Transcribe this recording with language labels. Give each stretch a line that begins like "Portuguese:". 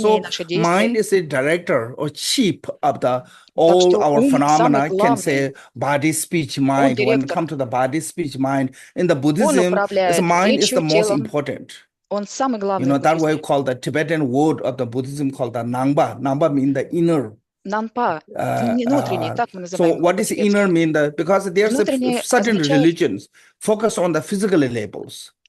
English: So mind is a director or chief of the all our phenomena, can say body, speech, mind. When it comes to the body, speech, mind, in the Buddhism, mind is the most important. That way we call the Tibetan word of the Buddhism called the Nangpa. Nangpa means the inner.
Russian: Нампа, внутренний, так мы называем.
English: So what does inner mean? Because there's certain religions focus on the physical labels.